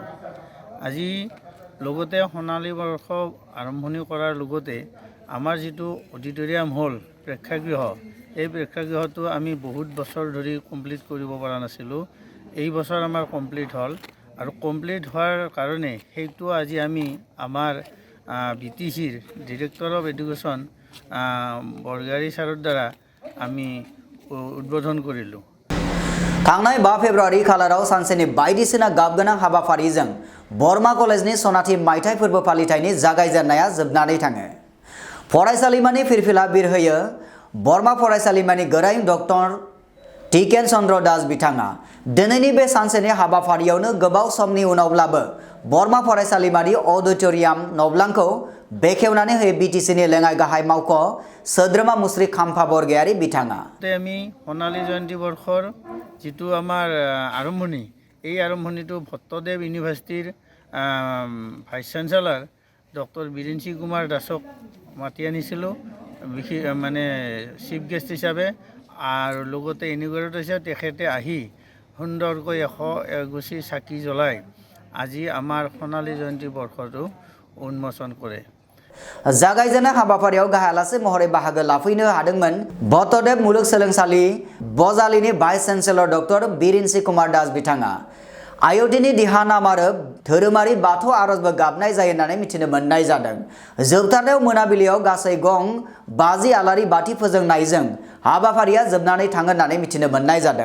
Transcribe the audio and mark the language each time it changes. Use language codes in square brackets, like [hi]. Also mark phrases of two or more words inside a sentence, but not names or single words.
[as] আজি লগতে সোণালী বৰ্ষ আৰম্ভণি কৰাৰ লগতে আমাৰ যিটো অডিটৰিয়াম হ'ল প্ৰেক্ষাগৃহ, এই প্ৰেক্ষাগৃহটো আমি বহুত বছৰ ধৰি কমপ্লিট কৰিব পৰা নাছিলোঁ। এই বছৰ আমাৰ কমপ্লিট হ'ল, আৰু কমপ্লিট হোৱাৰ কাৰণে সেইটো আজি আমি আমাৰ BTCৰ [en] director of education [as] বৰগাৰী ছাৰৰ দ্বাৰা আমি উদ্বোধন কৰিলোঁ। [brx] थांनाय 5 फेब्रुआरि खालाराव सानसेनि बायदिसिना गाबगोनां हाबाफारिजों बरमा कलेजनि सनाथि मायथाइ फोरबो फालिथायनि जागायजेननाया जोबनानै थाङो। फरायसालिमानि फिरफिला बिरहोयो बरमा फरायसालिमानि गोरायुं डक्टर टिकेन चन्द्र दास बिथाङा। दिनैनि बे सानसेनि हाबाफारियावनो गोबाव समनि उनावब्लाबो बरमा फरायसालिमानि अडिटोरियाम नब्लांखौ बेखेवनानै होयो बिटिसिनि लेङाइ गाहाय मावख' सोद्रोमा मुस्रि खाम्फा बरगयारी बिथाङा। [as] আমি সোণালী জয়ন্তী বৰ্ষৰ যিটো আমাৰ আৰম্ভণি, এই আৰম্ভণিটো ভট্টদেৱ ইউনিভাৰ্চিটিৰ [en] vice chancellor [as] ডক্টৰ বীৰেঞ্চি কুমাৰ দাসক মাতি আনিছিলোঁ মানে [en] chief guest [as] হিচাপে, আৰু লগতে ইনগৰেট হৈছে তেখেতে আহি সুন্দৰকৈ 100 এগছি চাকি জ্বলাই আজি আমাৰ সোণালী জয়ন্তী বৰ্ষটো উন্মোচন কৰে। [brx] जागायजेननाय हाबाफारियाव गाहाय आलासि महरै बाहागो लाफैनो हादोंमोन बटदेब मुलुगसोलोंसालि बजालिनि [en] vice chancellor [brx] डक्टर बिरिन्सि कुमार दास बिथाङा आयदिनि दिहानाम आरो धोरोमारि बाथौ आरजबो गाबनाय जायो होननानै मिथिनो मोननाय जादों। जोबथारनायाव मोनाबिलियाव गासै गं 50 आलारि बाथि फोजोंनायजों हाबाफारिया जोबनानै थाङो होननानै मिथिनो मोननाय जादों।